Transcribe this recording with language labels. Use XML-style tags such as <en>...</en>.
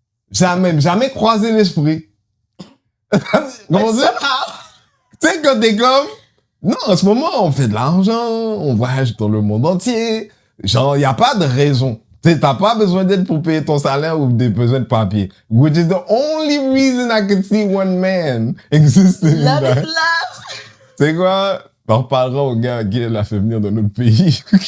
<fr>Jamais croisé l'esprit. Comment dire? Tu sais, quand t'es comme, non, en ce moment, on fait de l'argent, on voyage dans le monde entier. Genre, il n'y a pas de raison. Tu sais, t'as pas besoin d'aide pour payer ton salaire ou des besoins de papier.</fr> <en>Which is the only reason I could see one man existing. Love is love.</en> <fr>Tu sais quoi? On reparlera au gars qui l'a fait venir dans notre pays.</fr>